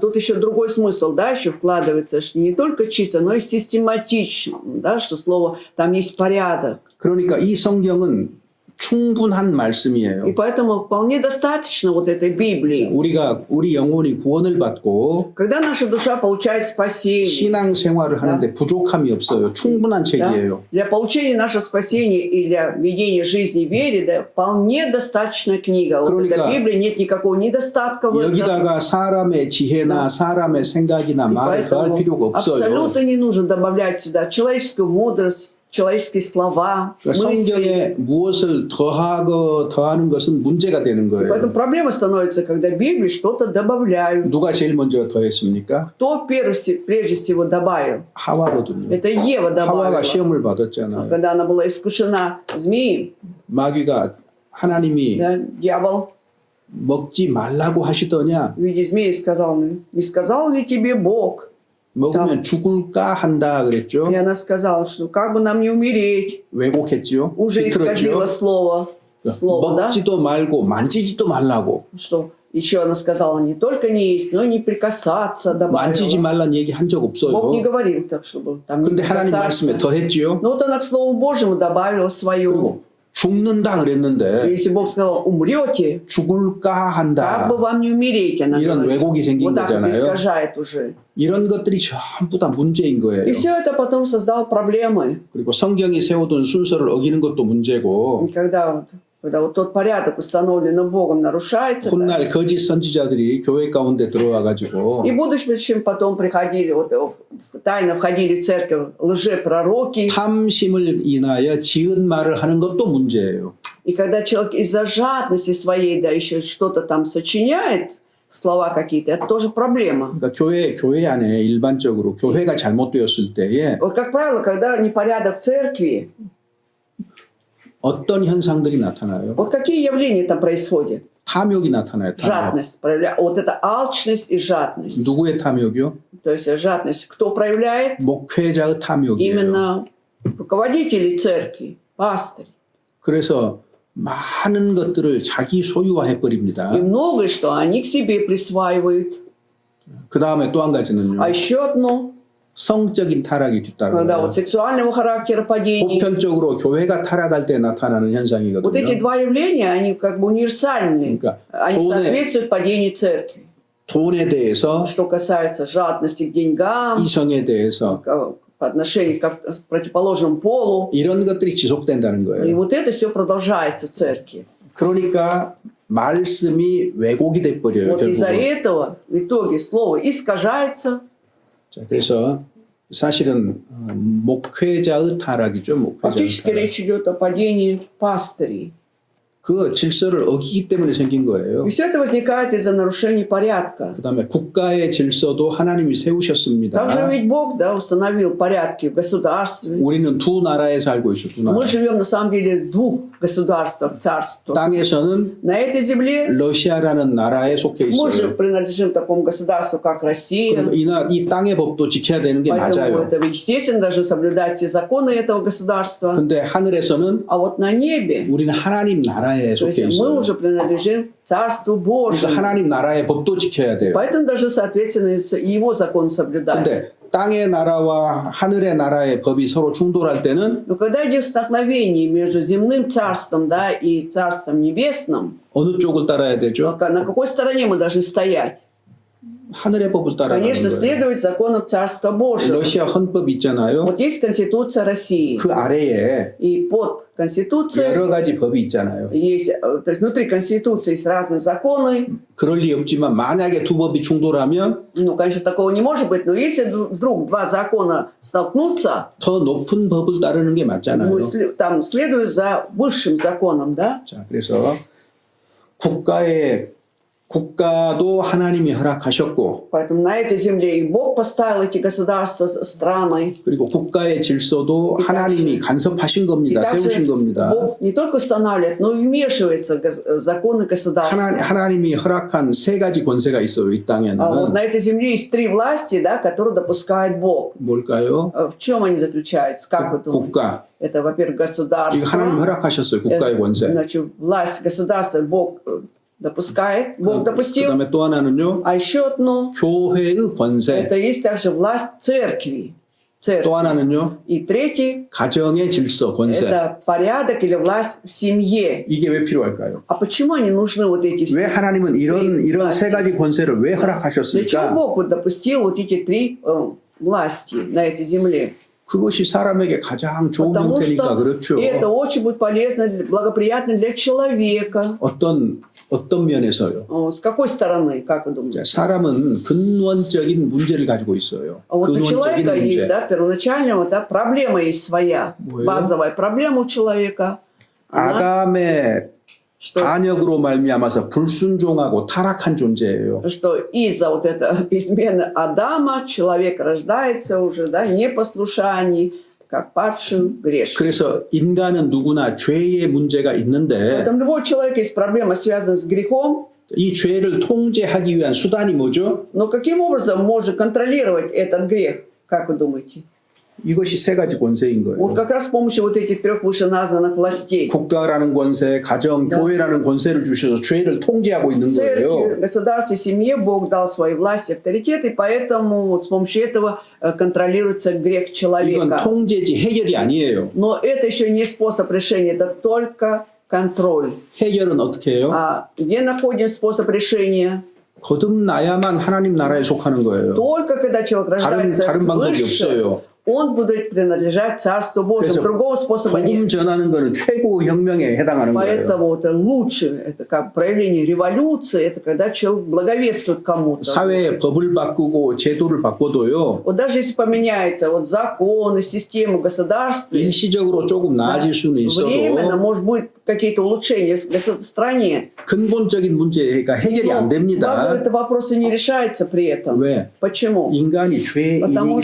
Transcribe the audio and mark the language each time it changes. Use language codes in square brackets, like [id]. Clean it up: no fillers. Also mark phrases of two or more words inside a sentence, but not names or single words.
[ru] Тут еще другой смысл, да, еще вкладывается, что не только чисто, но и систематично, да, что слово, там есть порядок. [ko] 그러니까 이 성경은 충분한 [ru] И [ko] 말씀이에요. [ru] поэтому вполне достаточно вот этой Библии. [ko] 우리 영혼이 구원을 받고 [ru] Когда наша душа получает спасение, [ko] 신앙 생활을 하는데 부족함이 없어요. 충분한 [ru] да, [ko] 책이에요. [ru] для получения нашего спасения и для ведения жизни в вере, да, вполне достаточная книга. Вот [ko] 그러니까 [ru] эта Библия, нет никакого недостатка в этом. [ko] 여기다가 사람의 지혜나 사람의 생각이나 [ru] И [ko] 말을 더할 [ru] поэтому [ko] 필요가 없어요. [ru] абсолютно не нужно добавлять сюда человеческую мудрость, человеческие слова, [ko] 그러니까 [ru] мысли. [ko] 성경에 무엇을 더하는 것은 문제가 되는 [ru] Поэтому [ko] 거예요. [ru] проблема становится, когда Библии что-то добавляют. [ko] 누가 제일 먼저 더했습니까? [ru] Кто прежде всего добавил? [ko] 하와거든요. [ru] Это Ева [ko] 하와가 [ru] добавила. [ko] 시험을 받았잖아요. [ru] Когда она была искушена змеем, [ko] 마귀가 하나님이 [ru] да, дьявол [ko] 먹지 말라고 하시더냐? [ru] в виде змеи сказал, не сказал ли тебе Бог? [ko] 먹으면 죽을까 한다 그랬죠. [ru] И она сказала, что как бы нам не умереть. [ko] 왜곡했죠. [ru] Уже исказила [ko] 비틀었죠. [ru] слово, да? [ko] 먹지도 말고 만지지도 말라고. [ru] Что еще она сказала, не только не есть, но и не прикасаться, [ko] 만지지 [ru] добавила. [ko] 말란 얘기 한 적 [ru] Бог не [ko] 없어요. [ru] говорил так, чтобы там не [ko] 근데 하나님 말씀에 [ru] прикасаться. [ko] 더했지요. [ru] Но вот она к Слову Божьему добавила свою. [ko] 그리고 죽는다 그랬는데 [ru] Если Бог сказал, умрете, [ko] 죽을까 한다. [ru] как бы вам не умереть, она [ko] 이런 [ru] говорит. [ko] 왜곡이 생긴 [ru] Вот так вот [ko] 거잖아요. [ru] искажает уже. [ko] 이런 것들이 전부 다 문제인 거예요. [ru] И все это потом создало проблемы. [ko] 그리고 성경이 세워둔 순서를 어기는 것도 문제고 [ru] И когда вот когда вот тот порядок, установленный Богом, нарушается, да, [ko] 훗날 거짓 선지자들이 교회 가운데 들어와 가지고 [ru] и будущем потом приходили, вот, тайно входили в церковь лжепророки, [ko] 탐심을 인하여 지은 말을 하는 것도 문제예요. [ru] и когда человек из-за жадности своей, да, еще что-то там сочиняет, слова какие-то, это тоже проблема. [ko] 그러니까 교회 안에 일반적으로 교회가 잘못되었을 때에 [ru] Вот, как правило, когда непорядок в церкви, [ko] 어떤 현상들이 나타나요? [ru] вот какие явления там происходят? [ko] 탐욕이 на타나요. 탐욕. [ru] Жадность. Вот это алчность и жадность. [ko] 누구의 탐욕이요? [ru] То есть жадность кто проявляет? [ko] 목회자의 탐욕이에요. [ru] Именно руководители церкви, пастырь. [ko] 그래서 많은 것들을 자기 소유화해 버립니다. [ru] И многое, что они к себе присваивают. [ko] 그 다음에 또 한 가지는요. [ru] А еще одно, [ko] 성적인 타락이 [ru] когда [ko] 뒤따라요. [ru] вот сексуального характера падений. [ko] 보편적으로 교회가 타락할 때 나타나는 [ru] Вот эти [ko] 현상이거든요. [ru] два явления, они как бы универсальны. [ko] 그러니까 [ru] Они [ko] 돈에, [ru] соответствуют падению церкви. [ko] 돈에 대해서, [ru] Что касается жадности к деньгам, [ko] 이성에 대해서 [ru] по отношению к противоположному полу. [ko] 이런 것들이 지속된다는 [ru] И [ko] 거예요. [ru] вот это все продолжается в церкви. [ko] 그러니까 말씀이 왜곡이 돼 버려요. [ru] Вот из-за [ko] 결국은. [ru] этого в итоге слово искажается. [ko] 자, 그래서 사실은 목회자의 타락이죠. 목회자의 [ru] Фактически [ko] 타락. [ru] речь идет о падении пастырей. [ko] 그 질서를 어기기 때문에 생긴 거예요. [ru] И все это возникает из-за нарушений порядка. [ko] 그다음에 국가의 질서도 하나님이 세우셨습니다. [ru] Также ведь Бог, да, установил порядки в государстве. [ko] 우리는 두 나라에 살고 있어. 두 나라. [ru] Мы живем на самом деле в двух государствах, царствах. [ko] 땅에서는 [ru] На этой земле [ko] 러시아라는 나라에 속해 [ru] мы же [ko] 있어요. [ru] принадлежим такому государству, как Россия. [ko] 그러니까 이 땅의 법도 지켜야 되는 게 [ru] Поэтому [ko] 맞아요. [ru] это, естественно, должны соблюдать все законы этого государства. [ko] 근데 하늘에서는 [ru] А вот на небе, [ko] 우리는 하나님 나라에 [ru] то есть [ko] 속해 [ru] мы [ko] 있어요. [ru] уже принадлежим Царству [ko] 그러니까 [ru] Божьему. [ko] 하나님 나라의 법도 지켜야 돼요. [ru] Поэтому должны, соответственно, и его закон соблюдать. [ko] 근데 땅의 나라와 하늘의 나라의 법이 서로 충돌할 때는 [ru] Но когда идет столкновение между земным царством, да, и царством небесным, [ko] 어느 쪽을 따라야 되죠? [ru] на какой стороне мы должны стоять? [ko] 하늘의 법을 따라가는 [ru] Конечно, [ko] 거예요. [ru] следовать законам Царства Божьего. [ko] 러시아 헌법 있잖아요. [ru] Вот есть Конституция России. [ko] 그 아래에 [ru] И под Конституцией [ko] 여러 가지 법이 있잖아요. [ru] есть, то есть внутри Конституции есть разные законы. [ko] 그럴 리 없지만 만약에 두 법이 충돌하면 [ru] Ну, конечно, такого не может быть, но если вдруг два закона столкнутся, [ko] 더 높은 법을 따르는 게 맞잖아요. [ru] мы там следуют за высшим законом, да? [ko] 자, 그래서 국가도 하나님이 허락하셨고, [ru] Поэтому на этой земле и Бог поставил эти государства, страны. [ko] 그리고 국가의 질서도 하나님이 간섭하신 [ru] И [ko] 겁니다. 세우신 [ru] также [ko] 겁니다. [ru] Бог не только устанавливает, но и вмешивается в законы государства. [ko] 하나님이 허락한 세 가지 권세가 있어요. 이 [ru] А вот [ko] 땅에는. [ru] на этой земле есть три власти, да, которые допускает Бог. [ko] 뭘까요? [ru] В чем они заключаются? Как вы думаете? [ko] 국가. [ru] Это, во-первых, [ko] 이거 하나님 [ru] государство. [ko] 허락하셨어요. 국가의 권세. [ru] Значит, власть государства Бог допускает, Бог допустил. [ko] 그다음에 또 하나는요. [ru] А еще одно, [ko] 교회의 권세. [ru] это есть также власть церкви. [ko] 또 하나는요. [ru] И третий, [ko] 가정의 질서, 권세. [ru] это порядок или власть в семье. [ko] 이게 왜 필요할까요? [ru] А почему они нужны, вот эти [ko] 왜 [ru] все? [ko] 하나님은 이런 세 가지 권세를 왜 [ru] Для чего [ko] 허락하셨을까? [ru] Бог вот допустил вот эти три власти на этой земле? [ko] 그것이 사람에게 가장 좋은 [ru] Потому [ko] 형태니까 [ru] что [ko] 그렇죠. [ru] это очень будет полезно, благоприятно для человека. [ko] 어떤 면에서요? [ru] С какой стороны, как вы думаете? [ko] 자, 사람은 근원적인 문제를 가지고 있어요. [ru] А вот у [ko] 근원적인 [ru] человека есть, [ko] 문제. [ru] да, первоначально да, проблема есть своя, [ko] 뭐예요? [ru] базовая проблема у человека. [ko] 아담의 [ru] Что, [ko] 반역으로 말미암아서 불순종하고 타락한 존재예요. [ru] что из-за вот этой измены Адама человек рождается уже, да, непослушаний, как падший грешник. [ko] 그래서 인간은 누구나 죄의 문제가 있는데 [ru] Поэтому любой человек есть проблема, связанная с грехом, [ko] 이 죄를 통제하기 위한 수단이 뭐죠? [ru] но каким образом можно контролировать этот грех, как вы думаете? [ko] 이것이 세 가지 권세인 [ru] Вот [ko] 거예요. [ru] как раз с помощью вот этих трех вышеназванных властей. [ko] 국가라는 권세, 가정, 네. 교회라는 권세를 주셔서 죄를 통제하고 있는 [ru] Церкви, [ko] 거예요. [ru] государстве, семье Бог дал свои власти, авторитет, и поэтому вот с помощью этого контролируется грех [ko] 이건 [ru] человека. [ko] 통제지 해결이 아니에요. [ru] Но это еще не способ решения, это только контроль. [ko] 해결은 어떻게 해요? [ru] А где находим способ решения? [ko] 거듭나야만 하나님 나라에 속하는 거예요. [ru] Только когда человек рождается [ko] 다른 방법이 [ru] свыше, [ko] 없어요. [ru] он будет принадлежать Царству Божьему. [ko] 그래서 [ru] Другого способа нет. [ko] 복음 전하는 거는 최고 혁명에 해당하는 거예요. [ru] Поэтому это лучше, это как проявление революции, это когда человек благовествует кому-то. [ko] 사회의 법을 바꾸고 제도를 바꿔도요. [ru] Вот даже если поменяется вот законы, система государства, [ko] 일시적으로 조금 나아질 수는 [ru] временно, [ko] 있어도 [ru] может быть, какие-то улучшения в стране. [ko] 근본적인 문제가 해결이 안 [ru] Но [ko] 됩니다. [ru] базовые вопросы не решаются при этом. [ko] 왜? [ru] Почему? [ko] 인간이 [ru] Потому